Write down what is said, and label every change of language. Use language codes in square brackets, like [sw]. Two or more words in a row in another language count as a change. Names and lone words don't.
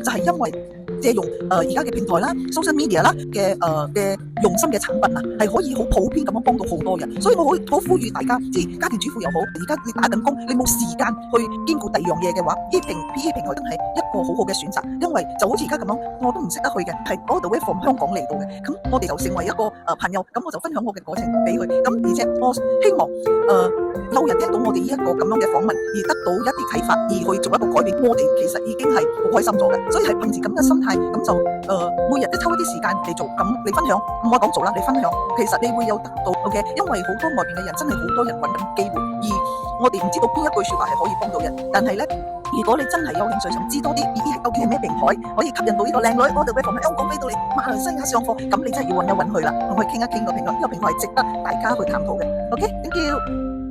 [yue] 就係因為借用而家嘅平台啦、 [en] social media [yue] 啦嘅用心嘅產品係可以好普遍咁樣幫到好多人。所以我好呼籲大家，家庭主婦又好，而家你打緊工，你冇時間去兼顧第二樣嘢嘅話，BE 平台真係一個好好嘅選擇。因為就好似而家咁樣，我都唔識得去嘅，係 [en] all the way from [yue] 香港嚟到嘅。咁我哋就成為一個朋友，咁我就分享我嘅過程俾佢。咁而且我希望有人聽到我哋呢一個咁樣嘅訪問，而得到一啲啟發，而去做一個改變，我哋其實已經係好開心咗嘅。所以係憑住咁嘅心態，咁就每日都抽一啲時間嚟做，咁你分享，唔好講做啦，你分享，其實你會有得到 OK。因為好多外邊嘅人真係好多人揾緊機會，而我哋唔知道邊一句說話係可以幫到人。但係咧，如果你真係有興趣想知多啲 BE 究竟係咩平台，可以吸引到呢個靚女，我哋會從香港飛到嚟馬來西亞上課，咁你真係要揾一揾佢啦，同佢傾一傾個平台。呢個平台係值得大家去探討嘅。OK， [en] thank you。